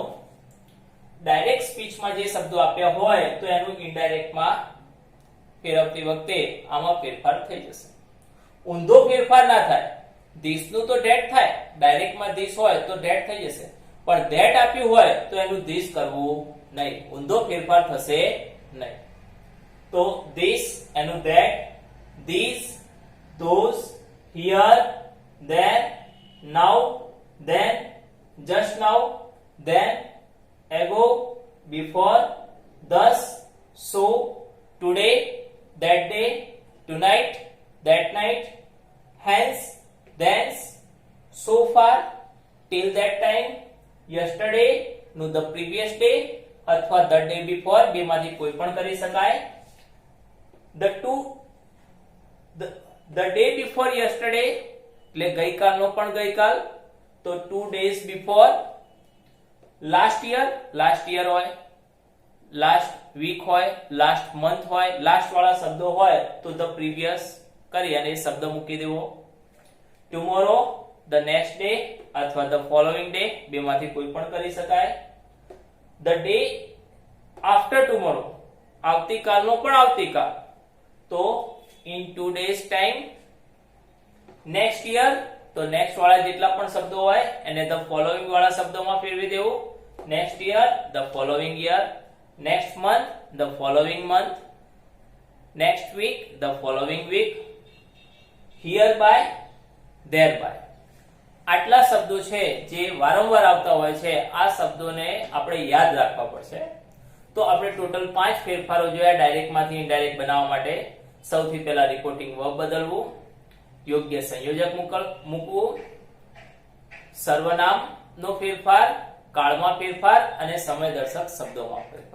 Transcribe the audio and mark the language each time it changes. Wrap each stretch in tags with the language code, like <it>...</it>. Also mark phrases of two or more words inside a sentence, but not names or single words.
<en>direct speech</en> <gu>જે શબ્દો આપ્યા હોય તો એનું ઇનડાયરેક્ટમાં ફેરવતી વખતે આમાં ફેરફાર થઈ જશે. ઊંધો ફેરફાર ના થાય. ધીસ નું તો ડેટ થાય, ડાયરેક્ટમાં ધીસ હોય તો ડેટ થઈ જશે, પણ ધેટ આપ્યું હોય તો એનું ધીસ કરવું નહીં, ઊંધો ફેરફાર થશે નહીં. તો ધીસ એનું ધેટ,</gu> <en>these, those, here, then, now, then, just now, then, ago, before, thus, so, today, that day, tonight, that night, hence, thence, so far, till that time, yesterday, no the previous day, અથવા the day before,</en> <gu>બેમાંથી કોઈ પણ કરી શકાય.</gu> <en>The day before yesterday</en> <gu>એટલે ગઈકાલનો પણ ગઈકાલ, તો</gu> <en>2 days before. last year</en> <gu>હોય,</gu> <en>last week</en> <gu>હોય,</gu> <en>last month</en> <gu>હોય, last વાળા શબ્દો હોય તો</gu> <en>the previous</en> <gu>કરી અને એ શબ્દ મૂકી દેવો. tomorrow,</gu> <en>the next day</en> <gu>અથવા</gu> <en>the following day</en> <gu>બેમાંથી કોઈ પણ કરી શકાય.</gu> <en>the day after tomorrow</en> <gu>આવતીકાલનો પણ આવતીકાલ, તો</gu> <en>in 2 days time. next year</en> <gu>તો next વાળા જેટલા પણ શબ્દો હોય એને</gu> <en>the following</en> <gu>વાળા શબ્દોમાં ફેરવી દેવું.</gu> <en>next year, the following year. next month, the following month. next week, the following week. hereby, thereby.</en> <gu>આટલા શબ્દો છે જે વારંવાર આવતા હોય છે, આ શબ્દોને આપણે યાદ રાખવા પડશે. તો આપણે ટોટલ 5 ફેરફારો જોયા ડાયરેક્ટમાંથી ઇનડાયરેક્ટ બનાવવા માટે. સૌથી પહેલા</gu> <en>reporting verb</en> <gu>બદલવું, યોગ્ય સંયોજક મૂકવું, સર્વનામનો ફેરફાર, કાળમાં ફેરફાર અને સમયદર્શક શબ્દોમાં ફેરફાર.</gu>